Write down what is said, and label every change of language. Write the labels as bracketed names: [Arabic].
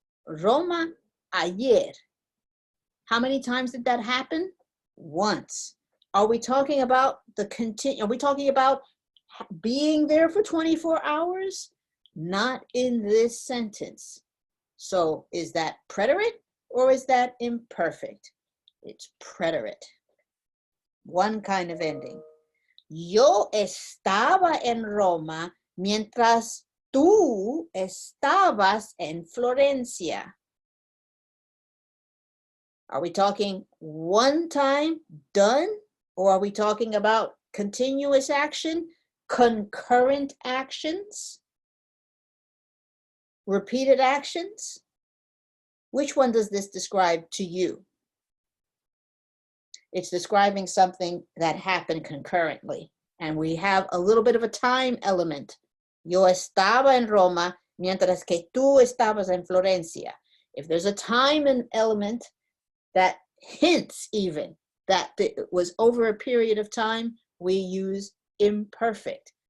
[Spanish] Roma ayer. [English] How many times did that happen? Once. Are we talking about are we talking about being there for 24 hours? Not in this sentence. So is that preterite or is that imperfect? It's preterite. One kind of ending. [Spanish] Yo estaba en Roma mientras tú estabas en Florencia. [English] Are we talking one time done? Or are we talking about continuous action, concurrent actions, repeated actions? Which one does this describe to you? It's describing something that happened concurrently. And we have a little bit of a time element. [Spanish] Yo estaba en Roma mientras que tú estabas en Florencia. [English] If there's a time element that hints even that it was over a period of time, we use imperfect.